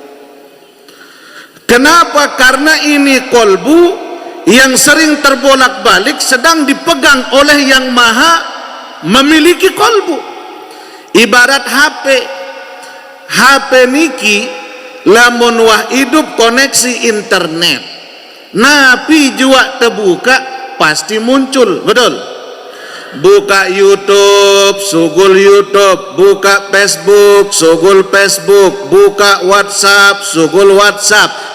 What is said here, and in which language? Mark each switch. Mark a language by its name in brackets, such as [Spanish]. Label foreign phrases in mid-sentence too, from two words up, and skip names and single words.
[Indonesian] Kenapa? Karena ini kolbu yang sering terbolak-balik sedang dipegang oleh yang maha memiliki kolbu. [Sasak] Ibarat HP niki lamun wah [Indonesian] hidup koneksi internet [Sasak] napi jua [Indonesian] terbuka pasti muncul, betul? Buka YouTube, sugul YouTube, buka Facebook, sugul Facebook, buka WhatsApp, sugul WhatsApp.